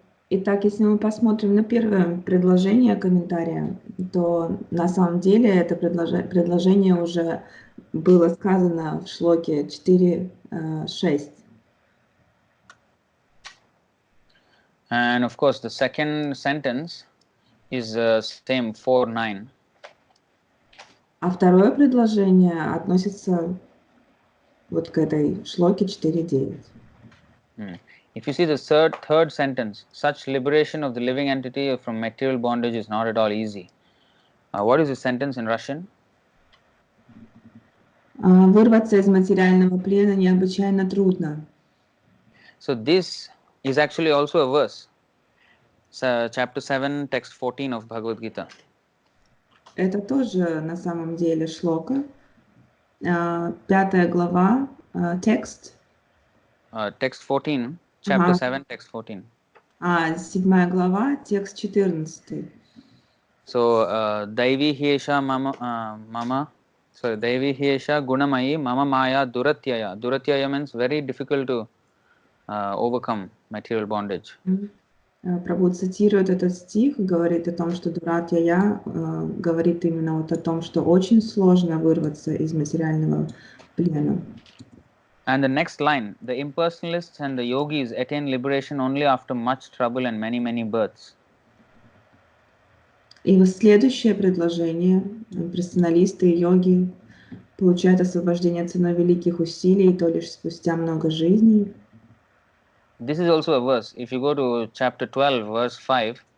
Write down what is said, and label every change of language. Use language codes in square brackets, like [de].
[ru] Итак, если мы посмотрим на первое предложение комментария, то на самом деле это предложение уже было сказано в шлоке 4.6. [en] And of course, the second sentence is same 4:9. [ru] А второе предложение относится вот к этой шлоке 4.9. [en] If you see the third sentence, such liberation of the living entity from material bondage is not at all easy. What is the sentence in Russian? [ru] Вырваться из материального плена необычайно трудно. [en] So this is actually also a verse. Chapter 7, text 14 of Bhagavad Gita. [ru] Это тоже на самом деле шлока. 5 глава, текст. [en] Text 14, chapter 7, text 14. [ru] 7 глава, текст 14. [sa] So, Daivi Hiesha Mama, Daivi Hiesha Gunamayi Mama Maya Duratyaya. [en] Duratyaya means very difficult to overcome material bondage. [ru] Прабху цитирует этот стих, говорит о том, что Дуратья говорит именно вот о том, что очень сложно вырваться из материального плена. [en] And the next line, the impersonalists and the yogis attain liberation only after much trouble and many, many births. [ru] И вот следующее предложение, персоналисты и йоги получают освобождение ценой великих усилий, то лишь спустя много жизней. [en] This is also a verse. If you go to chapter 12, verse 5.